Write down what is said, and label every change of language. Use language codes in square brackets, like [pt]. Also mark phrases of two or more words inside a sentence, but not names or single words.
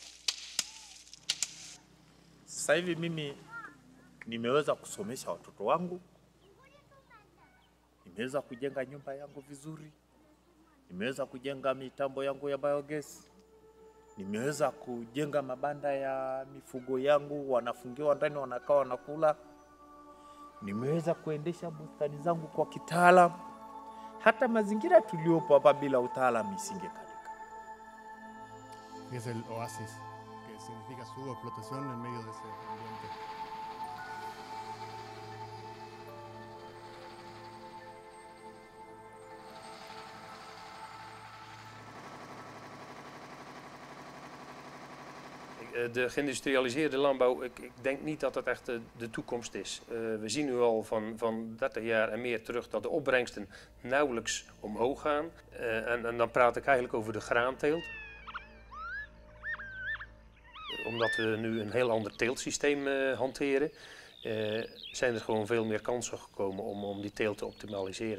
[sw] Sasa hivi mimi nimeweza kusomesha watoto wangu, nimeweza kujenga nyumba yangu vizuri, nimeweza kujenga mitambo yangu ya biogas, nimeweza kujenga mabanda ya mifugo yangu, wanafungiwa ndani, wanakaa wanakula. Nimeweza kuendesha bustani zangu kwa kitaalamu. Hata mazingira tuliopo hapa bila utaalamu isingekalika. [es] Es el oasis, que significa su explotación en medio de ese ambiente. [nl] De geïndustrialiseerde landbouw, ik denk niet dat het echt de toekomst is. We zien nu al van 30 jaar en meer terug dat de opbrengsten nauwelijks omhoog gaan. En dan praat ik eigenlijk over de graanteelt. Omdat we nu een heel ander teeltsysteem hanteren, zijn er gewoon veel meer kansen gekomen om die teelt te optimaliseren.